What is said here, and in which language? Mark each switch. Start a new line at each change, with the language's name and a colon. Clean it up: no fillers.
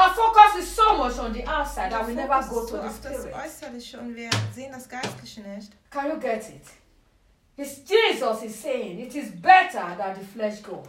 English: our focus is so much on the outside that we never go to the spirit.
German: Das Äußerliche und wir sehen das Geistliche nicht.
English: Can you get it? It's Jesus is saying it is better that the flesh goes.